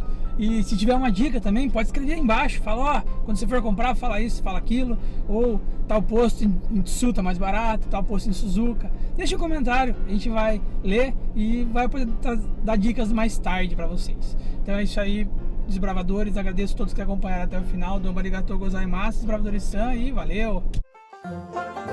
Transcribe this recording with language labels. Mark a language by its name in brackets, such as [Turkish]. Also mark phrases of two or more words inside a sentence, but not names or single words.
[Portuguese] E se tiver uma dica também, pode escrever aí embaixo. Fala, quando você for comprar, fala isso, fala aquilo. Ou tal posto em Tsu tá mais barato, tal posto em Suzuka. Deixa um comentário, a gente vai ler e vai poder dar dicas mais tarde pra vocês. Então é isso aí, desbravadores. Agradeço a todos que acompanharam até o final. [Japanese] どうもありがとうございます, desbravadores-san, [Portuguese] e valeu!